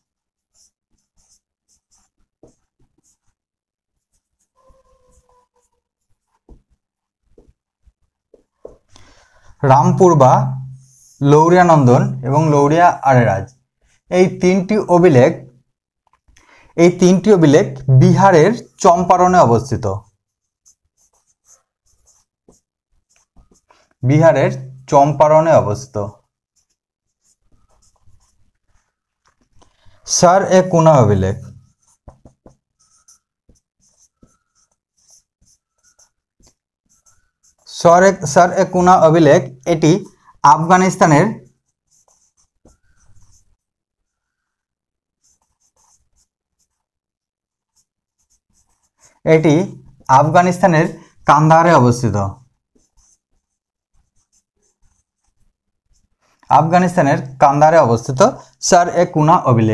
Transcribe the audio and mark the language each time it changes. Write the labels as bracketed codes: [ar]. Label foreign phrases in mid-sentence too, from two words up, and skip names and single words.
[bn] রামপুরবা, লৌরিয়া নন্দন এবং লৌরিয়া আরেরাজ এই তিনটি অভিলেখ বিহারের চম্পারণে অবস্থিত। বিহারের চম্পারণে অবস্থিত। सर ए कुना अभिलेख, सर ए कुना अभिलेख एटी আফগানিস্তানের কান্দাহারে অবস্থিত। আফগানিস্তানের কান্দাহারে অবস্থিত স্যার এ কুনা অভিলেখ।